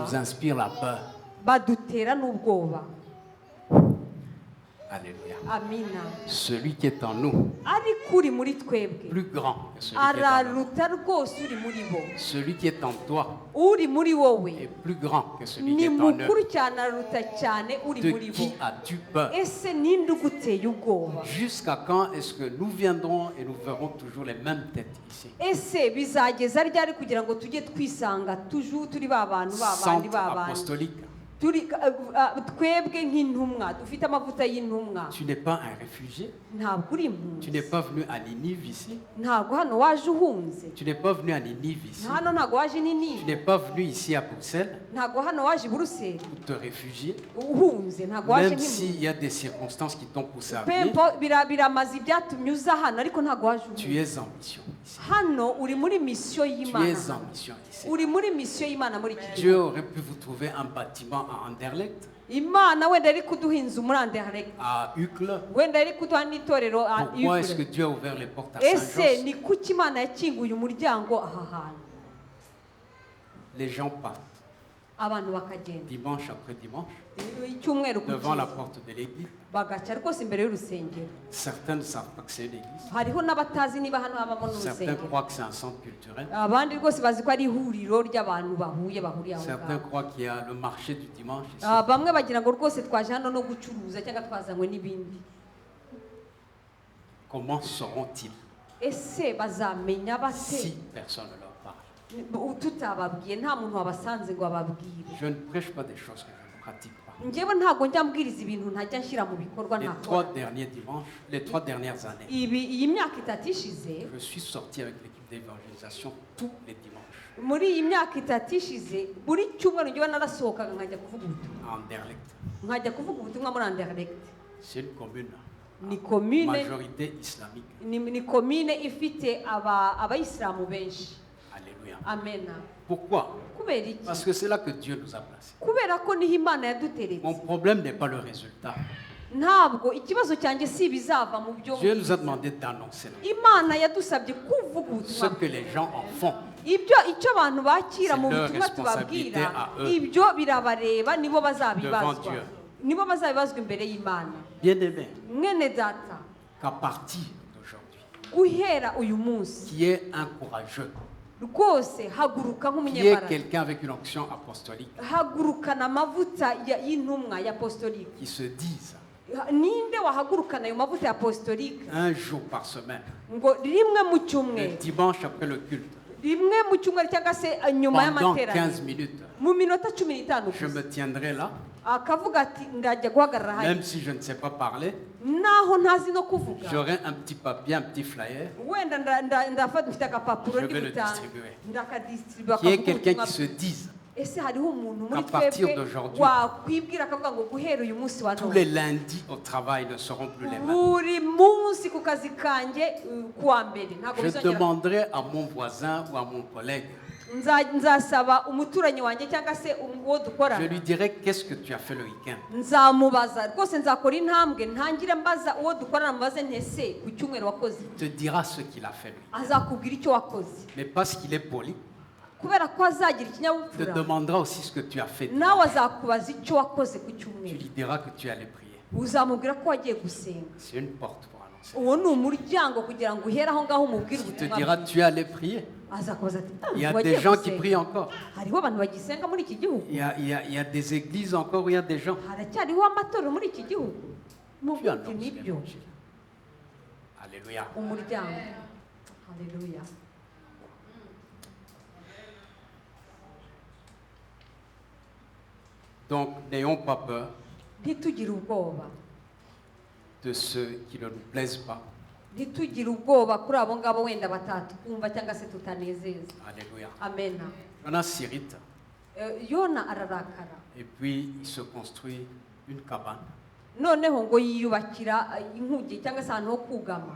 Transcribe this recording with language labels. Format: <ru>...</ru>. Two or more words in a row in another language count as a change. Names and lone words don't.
<fr>nous inspirent la peur.</fr> <rw>badutera n'ubwoba</rw> <fr>Alléluia.</fr> <rw>amina</rw> <fr>Celui qui est en nous,</fr> <rw>ariko uri muri twebwe</rw> <fr>plus grand que celui qui est en nous.</fr> <rw>araruta rwose uri muri bo</rw> <fr>Celui qui est en toi</fr> <rw>uri muri wowe</rw> <fr>est plus grand que celui qui</fr> <rw>ni</rw> <fr>est en eux.</fr> <rw>mukuru cyane araruta cyane uri</rw> <fr>De</fr> <rw>muri bo</rw> <fr>qui as-tu peur?</fr> <rw>ese ninde uguteye ubwoba</rw> <fr>Jusqu'à quand est-ce que nous viendrons et nous verrons toujours les mêmes têtes ici?</fr> <rw>ese bizageza ryari kugira ngo tujye twisanga turi ba bantu</rw> <fr>Centre</fr> <rw>ba bandi</rw> <fr>apostolique.</fr> <rw>turi twebwe nk'intumwa dufite amavuta y'intumwa</rw> <fr>Tu n'es pas un réfugié.</fr> <rw>ntabwo uri</rw> <fr>Tu n'es</fr> <rw>impunzi</rw> <fr>pas venu à Ninive ici.</fr> <rw>ntabwo hano waje uhunze</rw> <fr>Tu n'es pas venu à Ninive ici.</fr> <rw>hano ntabwo waje</rw> <fr>Tu</fr> <rw>nini</rw> <fr>n'es pas venu ici à Bruxelles</fr> <rw>ntabwo hano waje i buruseli</rw> <fr>pour te réfugier.</fr> <rw>uhunze ntabwo waje</rw> <fr>Même</fr> <rw>nk'impunzi</rw> <fr>s'il y a des circonstances qui t'ont poussé à pempo venir,</fr> <rw>biramaze ibyatumye uza hano ariko ntabwo waje</rw> <fr>tu</fr> <rw>uhunze</rw> <fr>es en mission ici.</fr> <rw>hano uri muri misiyo</rw> <fr>Tu</fr> <rw>y'imana</rw> <fr>es en</fr> <rw>hano.</rw> <fr>mission ici.</fr> <rw>uri muri misiyo y'imana muri iki</rw> <fr>Dieu</fr> <rw>gihe</rw> <fr>aurait pu vous trouver un bâtiment à Anderlecht,</fr> <rw>imana wenda yari kuduha inzu muri anderegiti</rw> <fr>à Uccle.</fr> <rw>wenda yari kuduha n'itorero</rw> <fr>Pourquoi est-ce que</fr> <rw>Uccle.</rw> <fr>Dieu a ouvert les portes à</fr> <rw>ese</rw> <fr>Saint-Jos?</fr> <rw>ni kuki imana yakinguye umuryango aha hantu</rw> <fr>Les gens partent</fr> <rw>abantu bakagenda</rw> <fr>dimanche après dimanche</fr> <rw>icyumweru ku</rw> <fr>devant la</fr> <rw>kindi</rw> <fr>porte de l'église.</fr> <rw>bagaca rwose imbere y'urusengero</rw> <fr>Certains ne savent pas que c'est une église.</fr> <rw>hariho n'abatazi niba hano habamo</rw> <fr>Certains</fr> <rw>n'urusengero</rw> <fr>croient que c'est un centre culturel.</fr> <rw>abandi rwose bazi ko ari ihuriro ry'abantu bahuriye aho</rw> <fr>Certains</fr> <rw>ngaho</rw> <fr>croient qu'il y a le marché du dimanche ici.</fr> <rw>bamwe bagira ngo rwose twaje hano no gucuruza cyangwa twazanywe n'ibindi</rw> <fr>Comment sauront-ils</fr> <rw>ese bazamenya bate</rw> <fr>si personne ne leur parle?</fr> <rw>tutababwiye nta muntu wabasanze ngo ababwire</rw> <fr>Je ne prêche pas des choses que je ne pratique pas.</fr> <rw>njyewe ntabwo njya mbwiriza ibintu ntajya nshyira mu bikorwa</rw> <fr>Les</fr> <rw>ntakora</rw> <fr>3 derniers dimanches, les 3 dernières années,</fr> <rw>iyi myaka itatu ishize</rw> <fr>je suis sorti avec l'équipe d'évangélisation tous les dimanches</fr> <rw>muri iyi myaka itatu ishize buri cyumweru njyewe narasohokaga nkajya kuvuga ubutumwa</rw> <fr>à Anderlecht.</fr> <rw>nkajya kuvuga ubutumwa muri anderegiti</rw> <fr>C'est une commune,</fr> <rw>ni komine</rw> <fr>majorité islamique.</fr> <rw>ni komine ifite abayisilamu benshi</rw> <fr>Alléluia.</fr> <rw>amena</rw> <fr>Pourquoi?</fr> <rw>kubera iki</rw> <fr>Parce que c'est là que Dieu nous a placés.</fr> <rw>kubera ko niho imana yaduteretse</rw> <fr>Mon problème n'est pas le résultat.</fr> <rw>ntabwo ikibazo cyanjye si ibizava mu byo</rw> <fr>Dieu nous a demandé d'annoncer</fr> <rw>imana yadusabye kuvuga</rw> <fr>ce</fr> <rw>ubutumwa</rw> <fr>que les gens en font.</fr> <rw>icyo abantu bakira</rw> <fr>C'est</fr> <rw>mu</rw> <fr>leur</fr> <rw>butumwa</rw> <fr>responsabilité</fr> <rw>tubabwira</rw> <fr>à eux.</fr> <rw>ibyo birabareba nibo bazabibazwa</rw> <fr>Devant Dieu.</fr> <rw>nibo bazabibazwa imbere y'imana</rw> <fr>Bien-aimé,</fr> <rw>mwene data</rw> <fr>qu'à partir d'aujourd'hui,</fr> <rw>guhera uyu munsi</rw> <fr>qui est un courageux,</fr> <rw>rwose haguruka</rw> <fr>qui est</fr> <rw>nk'umunyembaraga</rw> <fr>quelqu'un avec une onction apostolique,</fr> <rw>hagurukana amavuta y'intumwa ya apostolique</rw> <fr>qui se dise</fr> <rw>ninde wahagurukana ayo mavuta ya apostolique</rw> <fr>un jour par semaine,</fr> <rw>ngo rimwe mu</rw> <fr>le</fr> <rw>cyumweru</rw> <fr>dimanche après le culte,</fr> <rw>rimwe mu cyumweru cyangwa se nyuma</rw> <fr>pendant 15</fr> <rw>y'amateraniro</rw> <fr>minutes,</fr> <rw>mu minota 15</rw> <fr>je me</fr> <rw>gusa</rw> <fr>tiendrai là,</fr> <rw>akavuga ati ndajya guhagarara hano</rw> <fr>même si je ne sais pas parler,</fr> <rw>naho ntazi no kuvuga</rw> <fr>j'aurai un petit papier, un petit flyer,</fr> <rw>wenda ndafata mfite agapapuro</rw> <fr>Je</fr> <rw>ndi</rw> <fr>vais le</fr> <rw>gutanga</rw> <fr>distribuer.</fr> <rw>ndakadistribuye</rw> <fr>qui est</fr> <rw>akavuga</rw> <fr>quelqu'un</fr> <rw>ubutumwa</rw> <fr>qui se dise</fr> <rw>ese hariho umuntu muri</rw> <fr>qu'à partir</fr> <rw>twebwe</rw> <fr>d'aujourd'hui,</fr> <rw>wakwibwira akavuga ngo guhera uyu munsi wa</rw> <fr>tous les</fr> <rw>none</rw> <fr>lundis au travail ne seront plus les mêmes.</fr> <rw>buri munsi ku kazi kanjye kuwa mbere ntabwo</rw> <fr>Je</fr> <rw>bizongera</rw> <fr>demanderai à mon voisin ou à mon collègue</fr> <rw>nzasaba umuturanyi wanjye cyangwa se uwo</rw> <fr>Je</fr> <rw>dukorana</rw> <fr>lui dirai qu'est-ce que tu as fait le week-end.</fr> <rw>nzamubaza rwose nzakora intambwe ntangire mbaza uwo dukorana mubaze ntese ku cyumweru wakoze</rw> <fr>Il te dira ce qu'il a fait lui.</fr> <rw>azakubwira icyo wakoze</rw> <fr>Mais parce qu'il est poli,</fr> <rw>kubera ko azagira</rw> <fr>il te</fr> <rw>ikinyabupfura</rw> <fr>demandera aussi ce que tu as fait.</fr> <rw>nawe azakubaza icyo wakoze ku</rw> <fr>Tu</fr> <rw>cyumweru</rw> <fr>lui diras que tu allais prier.</fr> <rw>uzamubwira ko wagiye gusenga</rw> <fr>C'est une porte pour annoncer.</fr> <rw>uwo ni umuryango kugira ngo uhere aho ngaho umubwire</rw> <fr>Il te</fr> <rw>ubutumwa</rw> <fr>dira</fr> <rw>bwiza.</rw> <fr>tu allais prier.</fr> <rw>azakubaza ati</rw> <fr>Il y a</fr> <rw>wagiye</rw> <fr>des gens qui</fr> <rw>gusenga?"</rw> <fr>prient encore.</fr> <rw>hariho abantu bagisenga muri iki gihugu</rw> <fr>Il y a des églises encore où il y a des gens.</fr> <rw>haracyariho amatorero muri iki gihugu</rw> <fr>Tu</fr> <rw>muvuge</rw> <fr>annonces</fr> <rw>nibyo</rw> <fr>l'évangile. Alléluia.</fr> <rw>umuryango haleluya</rw> <fr>Donc n'ayons pas peur</fr> <rw>ntitugire ubwoba</rw> <fr>de ceux qui ne nous plaisent pas.</fr> <rw>ntitugire ubwoba kuri abo ngabo wenda batatwumva cyangwa se tutanezeza</rw> <fr>Alléluia.</fr> <rw>amena</rw> <fr>Jonas s'irrite</fr> <rw>yona ararakara</rw> <fr>et puis il se construit une cabane</fr> <rw>noneho ngo yiyubakira inkugi cyangwa se ahantu ho kugama</rw>